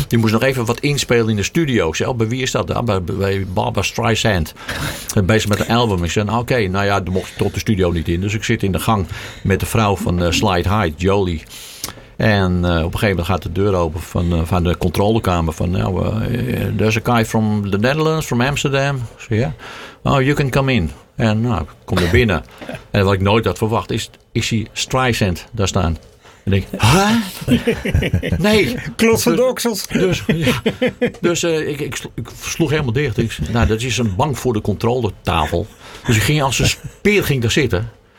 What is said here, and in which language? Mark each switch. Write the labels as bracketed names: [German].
[Dutch] Die moesten nog even wat inspelen in de studio. Ik zei, bij wie is dat? Bij Barbara Streisand. Bezig met een album. Ik zei, oké, nou ja, dan mocht ik tot de studio niet in. Dus ik zit in de gang met de vrouw van Slide High, Jolie. En op een gegeven moment gaat de deur open van de controlekamer. Van, nou, [English] there's a guy from the Netherlands, from Amsterdam. So, yeah. Oh, you can come in. [Dutch] En nou, kom er binnen. En wat ik nooit had verwacht, is hij Streisand daar staan. En ik, huh? Nee. Klotse doksels. Dus ik sloeg helemaal dicht. Ik, nou, dat is een bank voor de controletafel. Dus ik ging als een speer ging daar zitten.